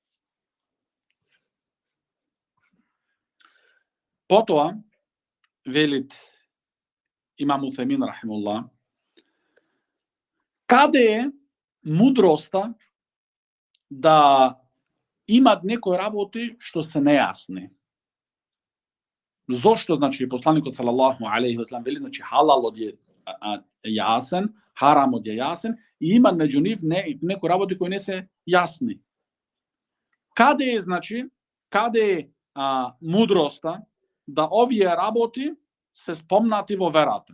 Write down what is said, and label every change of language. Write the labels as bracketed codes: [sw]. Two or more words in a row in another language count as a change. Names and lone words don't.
[mk] Потоа, велит Имам Усаймин рахимуллах, каде е мудроста да имат некои работи што се нејасни? Зошто, значи, посланикот [ar] صلى الله عليه وسلم [mk] вели, значи, халалот е јасен, харамот е јасен, и има меѓу нив некои работи кои не се јасни. Каде е, значи, мудроста да овие работи се спомнати во верата?